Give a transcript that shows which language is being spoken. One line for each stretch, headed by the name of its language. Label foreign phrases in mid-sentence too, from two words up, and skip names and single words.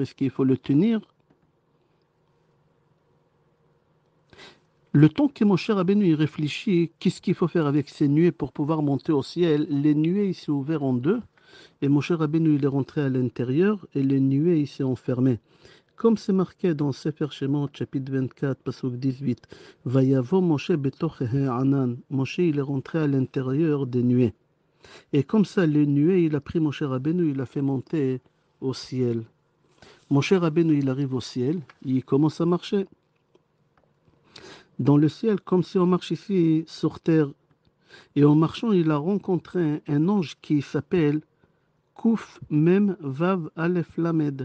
French: Est-ce qu'il faut le tenir? Le temps que Moshe Rabbeinu y réfléchit, qu'est-ce qu'il faut faire avec ces nuées pour pouvoir monter au ciel? Les nuées, il s'est ouvert en deux, et Moshe Rabbeinu, il est rentré à l'intérieur, et les nuées, il s'est enfermé. Comme c'est marqué dans Sefer Shemot, chapitre 24,
Hebrew: פסוק 18, ויבא משה בתוך ענן.
French: Moshe, il est rentré à l'intérieur des nuées. Et comme ça, les nuées, il a pris Moshe Rabbeinu, il l'a fait monter au ciel. Moshe Rabbeinu, il arrive au ciel, il commence à marcher. Dans le ciel, comme si on marche ici sur terre. Et en marchant, il a rencontré un ange qui s'appelle Kouf Mem Vav Aleph Lamed.